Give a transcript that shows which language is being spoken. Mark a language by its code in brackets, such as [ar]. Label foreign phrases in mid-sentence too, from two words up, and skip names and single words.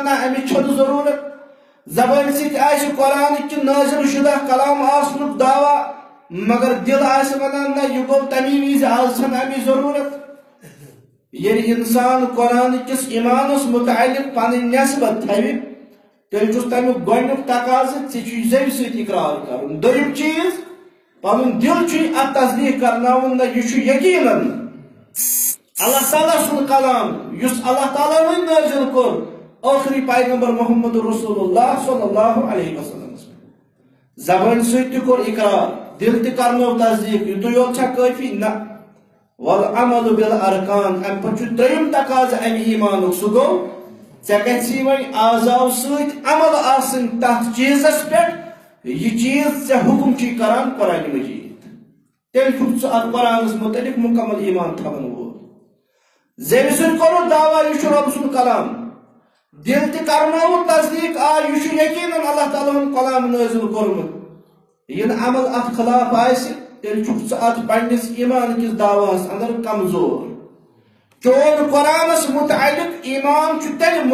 [ks] نہ امِچ چھنہٕ ضروٗرت زبانہِ سۭتۍ آسہِ قرآنٕچ نٲزِل شدہ کلام آسنُک دعوا مگر دل آسہِ ونان نہ یہ گوٚو تمی وز آز چھنہٕ امِچ ضروٗرت ییٚلہِ انسان قرآن کس ایمانس متعلق پنٕنۍ نسبت تھوِ تیٚلہِ چھُس تمیُک گۄڈنیُک تقاضہٕ ژےٚ چھُے زیوِ سۭتۍ اقرار کرُن دوٚیِم چیٖز پنُن دل چھُے اتھ تصدیق کرناوُن نہ یہِ چھُ یقیٖنن اللہ تعالیٰ سُنٛد کلام یُس اللہ تعالیٰ وٕنۍ نٲزِل کوٚر ٲخری پیغمبر محمد رسول اللہ صلی اللہ علیہ وسلم زبان سۭتۍ تہِ کوٚر اقرار دل تہِ کرنو تصدیق یُتُے یوت چھا کٲفی نہ والعمل بالارکان امہِ پتہٕ چھُ ترٛیٚیِم تقاضہٕ امہِ ایمانُک سُہ گوٚو ژےٚ گژھی وۄنۍ اعضاو سۭتۍ عمل آسٕنۍ تتھ چیٖزس پٮ۪ٹھ یہِ چیٖز ژےٚ حُکم چھُے کران قرآن مجید تیٚلہِ چھُکھ ژٕ اتھ قرآنس متعلق مکمل ایمان تھاون وول زیوِ سۭتۍ کوٚرُتھ دعوا یہِ چھُ رۄب سُنٛد کلام دل تہِ کرنووُن تصدیق آ یہِ چھُ یقیٖنن اللہ تعالیٰ ہُنٛد کلام نٲزِل کوٚرمُت ییٚلہِ عمل اتھ خلاف آسہِ تیٚلہِ چھُکھ ژٕ اتھ پننِس ایمان کِس دعواہس اندر کمزور چون قرآنس متعلق ایمان چھُ تیٚلہِ